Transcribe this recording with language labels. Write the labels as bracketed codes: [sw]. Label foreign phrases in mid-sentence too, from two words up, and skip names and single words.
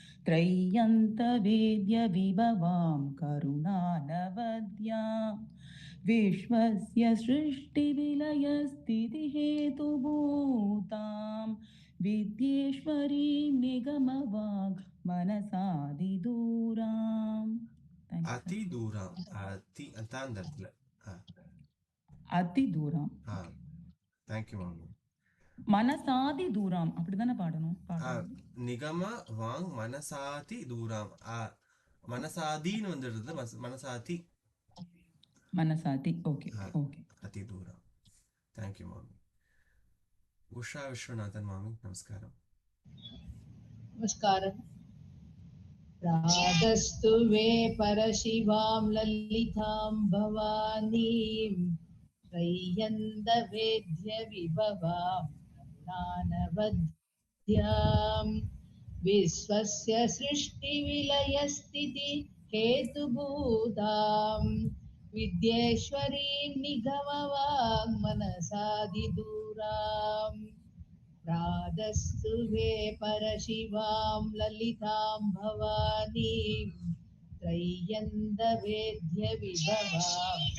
[sa] त्रय्यन्तवेद्यविभवां करुणानवद्यां विश्वस्य सृष्टिविलयस्थितिहेतुभूतां विद्येश्वरीं निगमवाग् मनसादिदूराम्. [ta] அதி தூரம் அதி அதான் அந்த இடத்துல அதி தூரம். தேங்க்யூ மாமி. மனசாதி தூரம் அப்படிதானே பாடணும். நிகம வாங் மனசாதி தூரம் மனசாதின்னு வந்துடுது. மனசாதி மனசாதி. [en] okay okay. [ta] அதி தூரம். தேங்க்யூ மாமி. உஷா விஸ்வநாதன் மாமி நமஸ்காரம். நமஸ்காரம். [sa] रातस्तु वे परशिवां ललितां भवानीं त्रय्यन्त वेद्य विभवां नानवद्यां विश्वस्य सृष्टिविलयस्थिति हेतुभूतां विद्येश्वरीं निगमवाङ् मनसादिदूरां प्रादस्तु वे परशिवां ललितां भवानीं त्रय्यन्त वेद्य विभवां